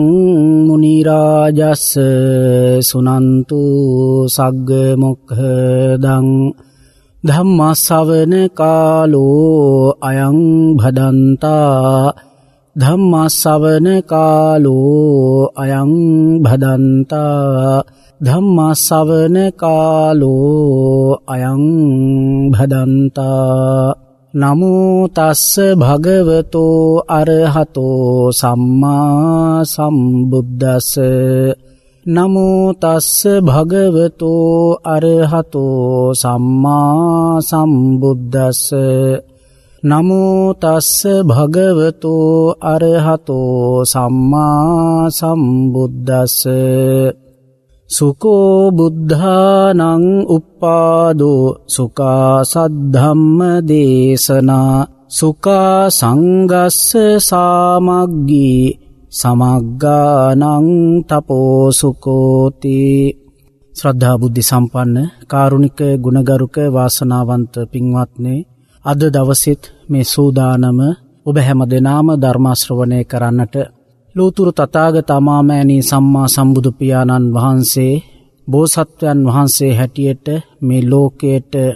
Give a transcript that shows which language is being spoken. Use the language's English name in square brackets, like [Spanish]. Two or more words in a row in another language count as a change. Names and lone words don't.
[Pali] මුනි රාජස් සුනන්තු සග්ග මොක්ඛදං ධම්ම ශ්‍රවණ කාලෝ අයං භදන්තා ධම්ම ශ්‍රවණ කාලෝ අයං භදන්තා ධම්ම ශ්‍රවණ කාලෝ අයං භදන්තා. නමෝ තස්ස භගවතෝ අරහතෝ සම්මා සම්බුද්දස්ස. නමෝ තස්ස භගවතෝ අරහතෝ සම්මා සම්බුද්දස්ස. නමෝ තස්ස භගවතෝ අරහතෝ සම්මා සම්බුද්දස්ස. සුකෝ බුද්ධානං උප්පාදෝ සුඛා සද්ධම්ම දේශනා සුඛා සංගස්ස සාමග්ගී සමග්ගානං තපෝ සුකෝති. [Sinhala] ශ්‍රද්ධා බුද්ධ සම්පන්න කාරුණික ගුණගරුක වාසනාවන්ත පින්වත්නි, අද දවසෙත් මේ සූදානම ඔබ හැම දෙනාම ධර්ම ශ්‍රවණය කරන්නට ලෝතුරු තථාගත අමාමෑණී සම්මා සම්බුදු පියාණන් වහන්සේ බෝසත්වයන් වහන්සේ හැටියට මේ ලෝකයට